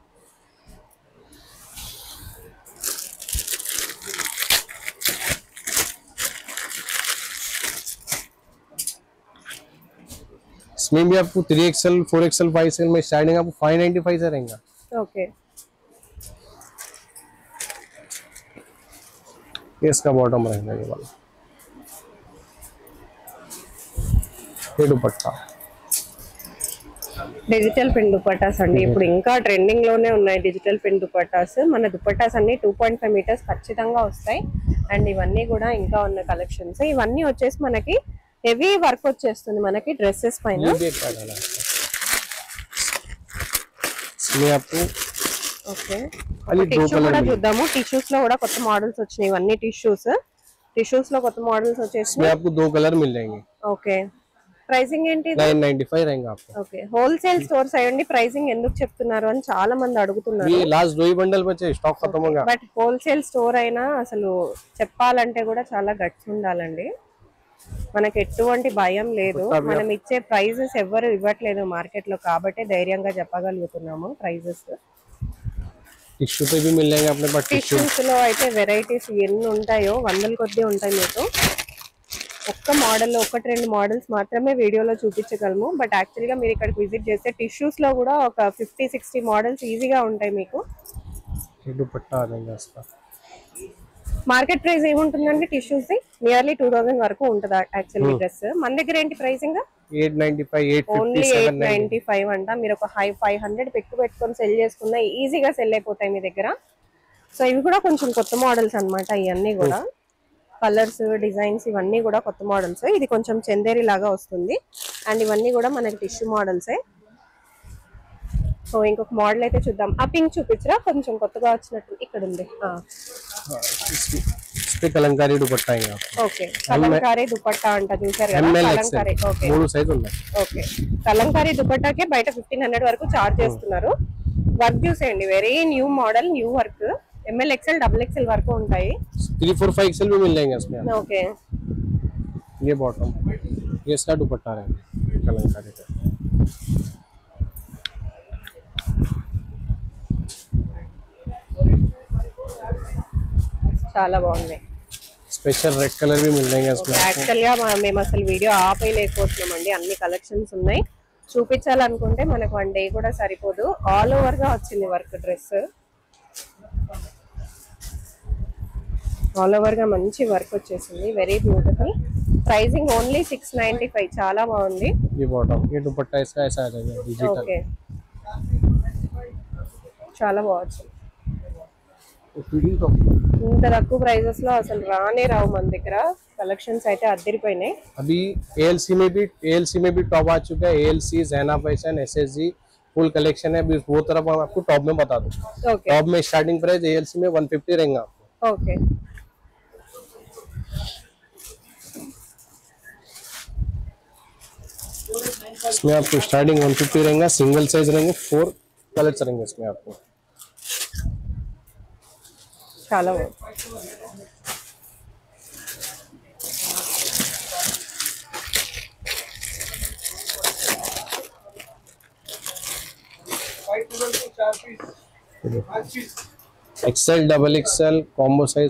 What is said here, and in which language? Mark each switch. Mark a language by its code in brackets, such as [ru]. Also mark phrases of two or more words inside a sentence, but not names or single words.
[hi] इसमें भी आपको 3 XL, 4 XL, 5 XL में स्टार्टिंग आपको 595 से रहेगा। [te] ఓకే [hi] ये इसका बॉटम रहेगा, ये वाला। ये दुपट्टा [en] digital pin [te] దుపట్టాస్ అండి. ఇప్పుడు ఇంకా ట్రెండింగ్ లోనే ఉన్నాయి [en] digital pin [te] దుపట్టాస్. మన దుపట్టాస్ అన్ని 2.5 మీటర్స్ ఖచ్చితంగా వస్తాయి. అండ్ ఇవన్నీ కూడా ఇంకా ఉన్న కలెక్షన్స్. ఇవన్నీ వచ్చేసి మనకి [en] heavy work [te] వచ్చేస్తుంది మనకి డ్రెస్సెస్ పైన. [hi] ये भी एक पैटर्न है। इसमें आपको [te] ఓకే [hi] खाली 2 [te] టిష్యూ [hi] कलर [te] కూడా [hi] मिलेंगे। [te] చూద్దాము. టిష్యూస్ లో కూడా కొత్త మోడల్స్ వచ్చినాయి. ఇవన్నీ టిష్యూస్. టిష్యూస్ లో కొత్త మోడల్స్ వచ్చేసి. [hi] इसमें आपको 2 कलर मिल जाएंगे। [te] ఓకే ప్రైసింగ్ ఏంటి? [hi] 995 रहेगा आपको। [en] okay wholesale stores [te] అయ్యండి ప్రైసింగ్ ఎందుకు చెప్తున్నారు అని చాలా మంది అడుగుతున్నారు. [hi] ये लास्ट 2 ही बंडल बचे, स्टॉक खत्म हो गया। [en] but wholesale store [te] అయినా అసలు చెప్పాలంటే కూడా చాలా గట్స్ ఉండాలండి. మనకి ఎటువంటి భయం లేదు. మనం ఇచ్చే ప్రైజెస్ ఎవరు ఇవ్వట్లేదు మార్కెట్ లో కాబట్టి ధైర్యంగా చెప్పగలుగుతున్నాము ప్రైజెస్. [hi] टिश्यू पे भी मिल जाएंगे अपने पास। टिश्यू [te] టిష్యూస్ లో అయితే వెరైటీస్ ఎన్ని ఉంటాయో వందల కొద్దీ ఉంటాయి. మీకు ఒక్క మోడల్ 1-2 మోడల్స్ మాత్రమే వీడియోలో చూపించగలము. [en] but actual [te] గా మీరు ఇక్కడికి విజిట్ చేస్తే టిష్యూస్ లో కూడా ఒక 50-60 మోడల్స్ ఈజీగా ఉంటాయి మీకు. [hi] ये दुपट्टा आ जाएगा इसका। [te] మార్కెట్ ప్రైస్ ఏముంటుందండి టిష్యూస్ ది? నియర్లీ 2000 వరకు ఉంటుంది [en] actually dress. [te] మన దగ్గర ఏంటి ప్రైసింగ్? 895, 850, ఓన్లీ 790। 895 అంట. మీరు ఒక 500 పెట్టుకొని సెల్ చేసుకున్నా ఈజీగా సెల్ అయిపోతాయి మీ దగ్గర. సో ఇవి కూడా కొంచెం కొత్త మోడల్స్ అన్నమాట. ఇవన్నీ కూడా కలర్స్, డిజైన్స్ ఇవన్నీ కూడా కొత్త మోడల్స్. ఇది కొంచెం చందేరి లాగా వస్తుంది. అండ్ ఇవన్నీ కూడా మనకి టిష్యూ మోడల్సే. సో ఇంకొక మోడల్ అయితే చూద్దాం. ఆ పింక్ చూపించరా, కొంచెం కొత్తగా వచ్చినట్టు ఇక్కడ ఉంది. [hi] इस पे कलंकारी दुपट्टा आएगा आपको। [te] ఓకే కలంకారీ దుపట్టా అంట, చూసారు కదా కలంకారీ. ఓకే 3 సైజ్ ఉన్నాయి। ఓకే కలంకారీ దుపట్టాకే బయట 1500 వరకు చార్జ్ చేస్తున్నారు. వర్క్ చూసేయండి, [en] very new model, new work. ML XL double XL వరకు ఉంటాయి. [hi] 3 4 5 एक्सेल भी मिल जाएंगे इसमें। [te] ఓకే, [hi] ये बॉटम, ये इसका दुपट्टा रहेगा कलमकारी का। [te] చాలా బాగుంది. [hi] स्पेशल रेड कलर भी मिल जाएंगे इसमें। [te] యాక్చువల్ గా మేము అసలు వీడియో ఆపేయలేకపోతున్నామండి, అన్ని కలెక్షన్స్ ఉన్నాయి. చూపించాలనుకుంటే మనకు 1 డే కూడా సరిపోదు. [en] all over [te] గా వచ్చింది వర్క్, డ్రెస్ [en] all over [te] గా మంచి వర్క్ వచ్చేసింది, [en] very beautiful. pricing only 695, [te] చాలా బాగుంది. [hi] ये बॉटम, ये दुपट्टा इसका ऐसा आ जाएगा डिजिटल। [te] ఓకే, చాలా బాగుంది. ఇంత తక్కువ ప్రైజెస్ లో అసలు రానే రావు మన దగ్గర. कलेक्शंस అయితే అదిరిపోయినాయి. [hi] अभी एएलसी में भी टॉप आ चुका है। एएलसी, ज़ेना फैशन, एसएसजी [en] full collection [hi] है। अभी वो तरफ हम आपको टॉप में बता दूं। [te] ఓకే [hi] टॉप में [en] starting price [hi] एएलसी में 150 रहेगा आपको। [te] ఓకే, [hi] इसमें आपको स्टार्टिंग 150 रहेगा। [en] single size [hi] रहेंगे, 4 कलर्स रहेंगे इसमें आपको। [te] చాలా బాగుంది. [en] XL, double XL, combo size